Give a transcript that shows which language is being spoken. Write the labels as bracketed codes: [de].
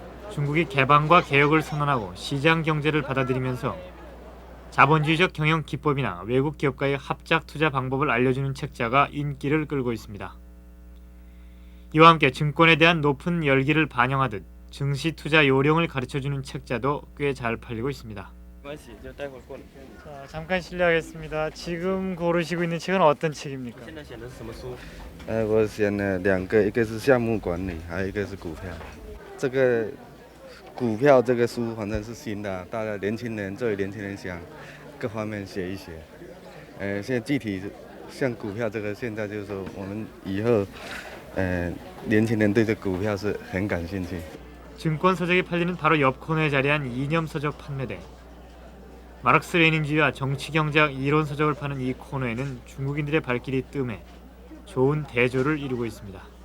[ko] 중국이 개방과 개혁을 선언하고 시장 경제를 받아들이면서 자본주의적 경영 기법이나 외국 기업과의 합작 투자 방법을 알려주는 책자가 인기를 끌고 있습니다. 이와 함께 증권에 대한 높은 열기를 반영하듯 증시 투자 요령을 가르쳐주는 책자도 꽤 잘 팔리고 있습니다. 자, 잠깐 실례하겠습니다. 지금 고르시고 있는 책은 어떤 책입니까? [zh] 我选了2个，一个是项目管理，还有一个是股票。这个股票这个书反正是新的，大家年轻人作为年轻人想各方面学一学。现在具体像股票这个，现在就是说我们以后年轻人对这股票是很感兴趣。 [ko] 증권 서적이 팔리는 바로 옆 코너에 자리한 이념 서적 판매대. 마르크스 레닌주의와 정치 경제학 이론 서적을 파는 이 코너에는 중국인들의 발길이 뜸해 좋은 대조를 이루고 있습니다.